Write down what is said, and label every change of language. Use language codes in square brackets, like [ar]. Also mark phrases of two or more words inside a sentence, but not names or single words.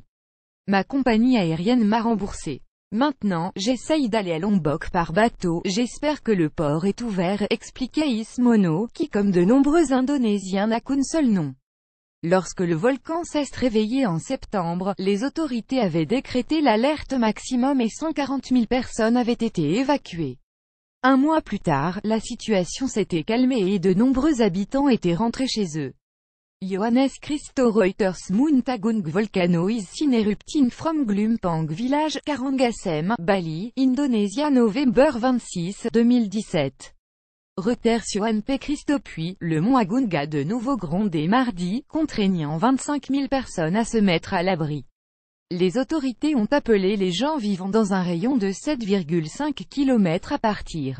[fr] Ma compagnie aérienne m'a remboursé. Maintenant, j'essaye d'aller à Lombok par bateau, j'espère que le port est ouvert, expliquait Ismono, qui comme de nombreux Indonésiens n'a qu'un seul nom. Lorsque le volcan s'est réveillé en septembre, les autorités avaient décrété l'alerte maximum et 140 000 personnes avaient été évacuées. Un mois plus tard, la situation s'était calmée et de nombreux habitants étaient rentrés chez eux. [en] Johannes Christo. Reuters. Muntagung Volcano is seen erupting from Glumpang Village, Karangasem, Bali, Indonésia novembre 26, 2017. Reuters. Johan P. Christo. [fr] Puis, le mont Agung a de nouveau grondé mardi, contraignant 25 000 personnes à se mettre à l'abri. Les autorités ont appelé les gens vivant dans un rayon de 7,5 km à partir.